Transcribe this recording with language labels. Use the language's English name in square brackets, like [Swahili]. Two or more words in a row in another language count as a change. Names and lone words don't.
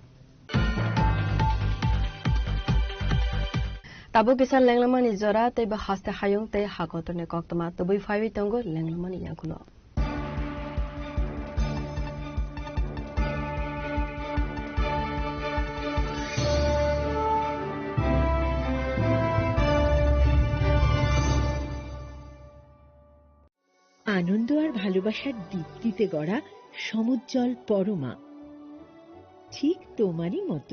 [Kok Borok] Tabu kisan lenglamani jora te ba haste hayung te hakotone koktama tabu five tongo lenglamani yakulo. [Bangla] আনন্দ আর ভালোবাসার দীপ্তিতে গড়া সমুজ্জ্বল পরমা, ঠিক তোমারই মতো।